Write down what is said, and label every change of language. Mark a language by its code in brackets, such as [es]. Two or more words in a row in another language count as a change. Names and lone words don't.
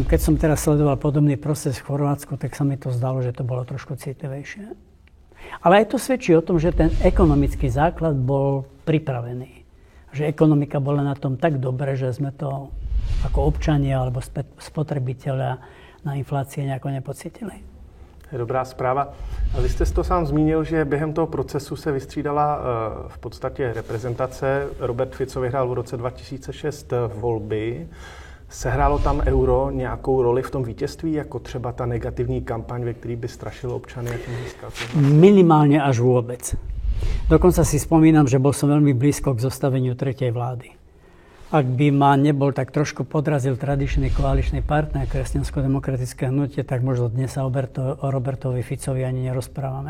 [sk] Keď som teraz sledoval podobný proces v Chorvátsku, tak sa mi to zdalo, že to bolo trošku citlivejšie. Ale aj to svedčí o tom, že ten ekonomický základ bol pripravený. Že ekonomika bola na tom tak dobre, že sme to ako občania alebo spotrebitelia na inflácii nejako nepocítili. [cs] To je dobrá zpráva. A vy jste to sám zmínil, že během toho procesu se vystřídala v podstatě reprezentace. Robert Fico vyhrál v roce 2006 volby. Sehrálo tam euro nějakou roli v tom vítězství, jako třeba ta negativní kampaň, ve který by strašil občany, jak získal? [sk] Minimálne až vôbec. Dokonca si spomínam, že bol som veľmi blízko k zostaveniu tretej vlády. Ak by ma nebol tak trošku podrazil tradičný koaličný partner Kresťansko-demokratické hnutie, tak možno dnes sa o Robertovi Ficovi ani nerozprávame.